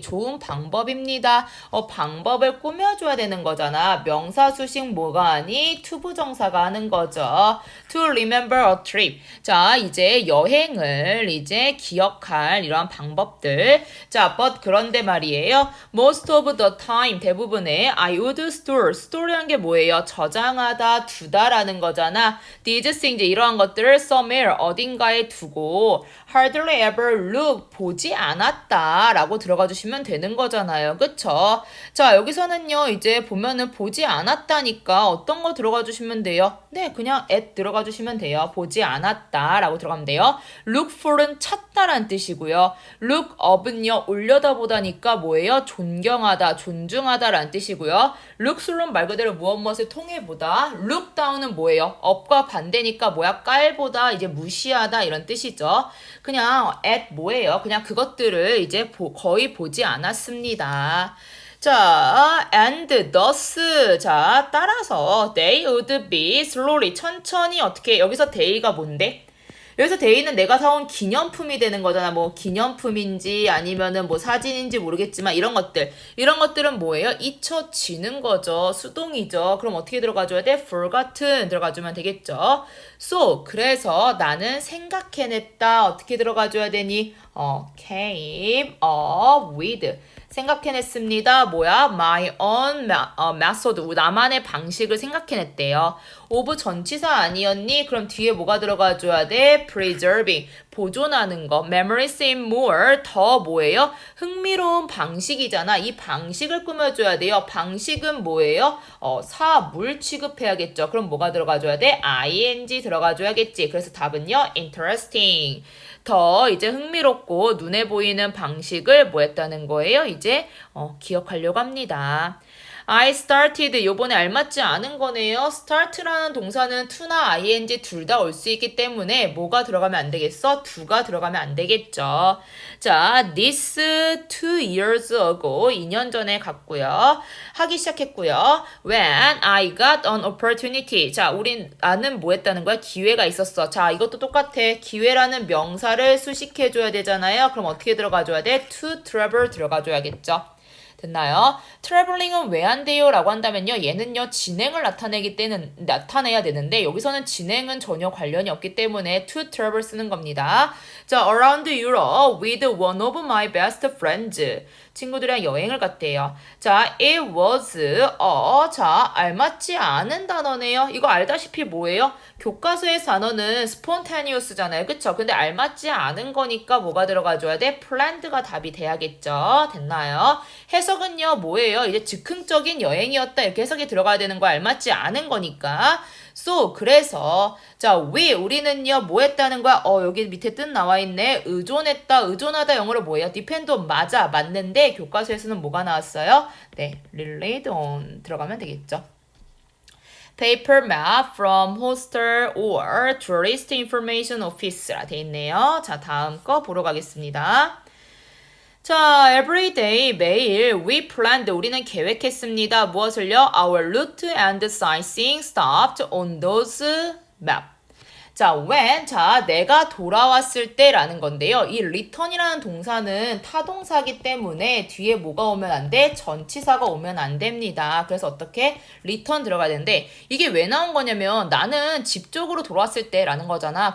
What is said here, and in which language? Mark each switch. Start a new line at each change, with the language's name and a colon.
Korean: 좋은 방법입니다. 방법을 꾸며줘야 되는 거잖아. 명사, 수식, 뭐가 아니? 투부정사가 하는 거죠.
English: To remember a trip.
Korean: 자, 이제 여행을 이제 기억할 이러한 방법들. 자, but 그런데 말이에요.
English: Most of the time,
Korean: 대부분의
English: I would store.
Korean: store란 게 뭐예요? 저장하다, 두다라는 거잖아.
English: These things,
Korean: 이러한 것들을 somewhere, 어딘가에 두고
English: hardly ever look,
Korean: 보지 않았다 라고 들어가 주시면 되는 거잖아요. 그쵸? 자, 여기서는요, 이제 보면은 보지 않았다니까 어떤 거 들어가 주시면 돼요? 네, 그냥 at 들어가 주시면 돼요. 보지 않았다 라고 들어가면 돼요. look for은 찾다란 뜻이고요. look up은요, 올려다보다니까 뭐예요? 존경하다, 존중하다 라는 뜻이고요. look through는 말 그대로 무엇을 통해 보다. look down은 뭐예요? up과 반대니까 뭐야? 깔보다, 이제 무시하다 이런 뜻이죠. 그냥 at 뭐예요? 그냥 그것들을 이제 거의 보지 않았습니다.
English: 자, and thus.
Korean: 자, 따라서
English: they would be slowly.
Korean: 천천히 어떻게, 여기서 they가 뭔데? 여기서 they는 내가 사온 기념품이 되는 거잖아. 뭐 기념품인지 아니면은 뭐 사진인지 모르겠지만 이런 것들은 뭐예요? 잊혀지는 거죠. 수동이죠. 그럼 어떻게 들어가줘야 돼? forgotten 들어가주면 되겠죠. So 그래서 나는 생각해냈다. 어떻게 들어가줘야 되니?
English: came up with 생각해냈습니다. 뭐야? My own method.
Korean: 나만의 방식을 생각해냈대요. of 전치사 아니었니? 그럼 뒤에 뭐가 들어가줘야 돼?
English: preserving.
Korean: 보존하는 거.
English: memories in more.
Korean: 더 뭐예요? 흥미로운 방식이잖아. 이 방식을 꾸며줘야 돼요. 방식은 뭐예요? 사물 취급해야겠죠. 그럼 뭐가 들어가줘야 돼? ing 들어가줘야겠지. 그래서 답은요. interesting. 더 이제 흥미롭고 눈에 보이는 방식을 뭐 했다는 거예요? 이제 기억하려고 합니다. I started 요번에 알맞지 않은 거네요. start라는 동사는 to나 ing 둘 다 올 수 있기 때문에 뭐가 들어가면 안 되겠어? do가 들어가면 안 되겠죠. 자, this 2 years ago 2년 전에 갔고요. 하기 시작했고요.
English: When I got an opportunity.
Korean: 자, 나는 뭐 했다는 거야? 기회가 있었어. 자, 이것도 똑같아. 기회라는 명사를 수식해줘야 되잖아요. 그럼 어떻게 들어가줘야 돼? to travel 들어가줘야겠죠. 됐나요? 트래블링은 왜 안 돼요? 라고 한다면요. 얘는요. 진행을 나타내야 되는데 여기서는 진행은 전혀 관련이 없기 때문에 to travel 쓰는 겁니다.
English: 자, around Europe with one of my best friends.
Korean: 친구들이랑 여행을 갔대요. 자,
English: it was
Korean: 자, 알맞지 않은 단어네요. 이거 알다시피 뭐예요? 교과서의 단어는 spontaneous잖아요. 그쵸? 근데 알맞지 않은 거니까 뭐가 들어가줘야 돼? planned가 답이 돼야겠죠. 됐나요? 해석은요, 뭐예요? 이제 즉흥적인 여행이었다. 이렇게 해석이 들어가야 되는 거 알맞지 않은 거니까. So, 그래서, 자, 우리는요, 뭐 했다는 거야? 여기 밑에 뜻 나와 있네. 의존했다. 의존하다 영어로 뭐예요? depend on 맞아. 맞는데, 교과서에서는 뭐가 나왔어요? 네, relied on 들어가면 되겠죠.
English: Paper map from hostel or tourist information office라 돼 있네요.
Korean: 자, 다음 거 보러 가겠습니다. 자,
English: every day,
Korean: 매일
English: we planned,
Korean: 우리는 계획했습니다. 무엇을요?
English: Our route and sightseeing stopped on those map.
Korean: 자, when, 자, 내가 돌아왔을 때라는 건데요. 이 return이라는 동사는 타동사기 때문에 뒤에 뭐가 오면 안 돼? 전치사가 오면 안 됩니다. 그래서 어떻게? return 들어가야 되는데 이게 왜 나온 거냐면 나는 집 쪽으로 돌아왔을 때라는 거잖아.